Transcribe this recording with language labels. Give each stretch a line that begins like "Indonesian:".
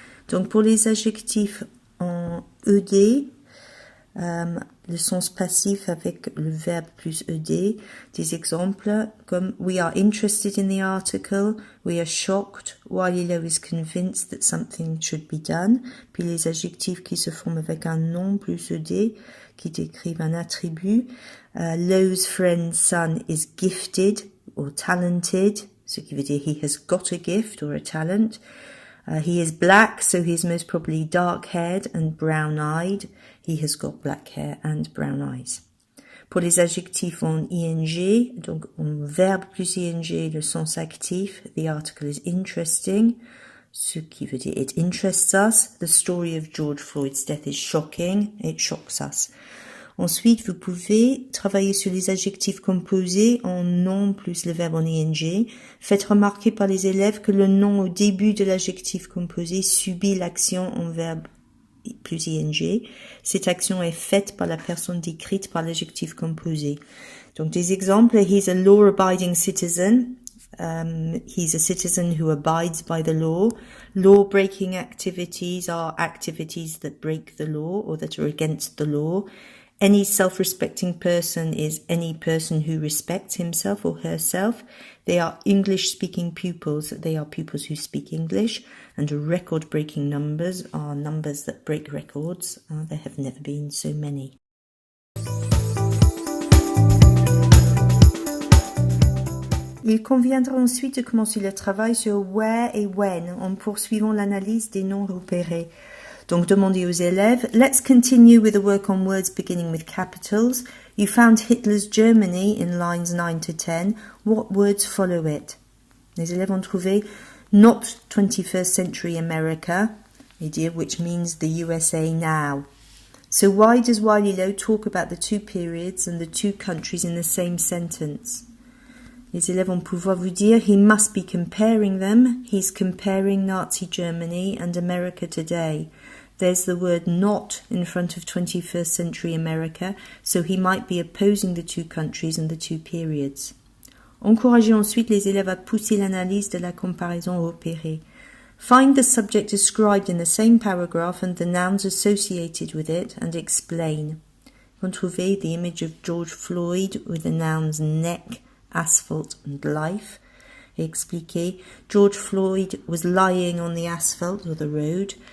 French: Donc pour les adjectifs en ED, le sens passif avec le verbe plus ed, des exemples comme
English: we are interested in the article, we are shocked, Wiley Lowe is convinced that something should be done,
French: puis les adjectifs qui se forment avec un nom plus ed, qui décrivent un attribut,
English: Lowe's friend's son is gifted or talented,
French: ce qui veut dire
English: he has got a gift or a talent. He is black, so he is most probably dark-haired and brown-eyed. He has got black hair and brown eyes.
French: Pour les adjectifs en ing, donc en verbe plus ing, le sens actif,
English: the article is interesting,
French: ce qui veut dire
English: it interests us. The story of George Floyd's death is shocking, it shocks us.
French: Ensuite, vous pouvez travailler sur les adjectifs composés en nom plus le verbe en ing. Faites remarquer par les élèves que le nom au début de l'adjectif composé subit l'action en verbe plus ing. Cette action est faite par la personne décrite par l'adjectif composé. Donc des exemples,
English: he's a law-abiding citizen. He's a citizen who abides by the law. Law-breaking activities are activities that break the law or that are against the law. Any self-respecting person is any person who respects himself or herself. They are English-speaking pupils. They are pupils who speak English. And record-breaking numbers are numbers that break records. There have never been so many.
French: Il conviendra ensuite de commencer le travail sur where et when en poursuivant l'analyse des noms repérés. Donc, demandez aux élèves,
English: let's continue with the work on words beginning with capitals. You found Hitler's Germany in lines 9 to 10. What words follow it?
French: Les élèves ont trouvé
English: not 21st century America, which means the USA now. So why does Wiley Lowe talk about the two periods and the two countries in the same sentence?
French: Les élèves vont pouvoir vous dire,
English: he must be comparing them. He's comparing Nazi Germany and America today. There's the word not in front of 21st century America, so he might be opposing the two countries and the two periods.
French: Encouragez ensuite les élèves à pousser l'analyse de la comparaison repérée.
English: Find the subject described in the same paragraph and the nouns associated with it and explain.
French: Vous trouvez
English: the image of George Floyd with the nouns neck, asphalt and life.
French: Expliquez.
English: George Floyd was lying on the asphalt or the road.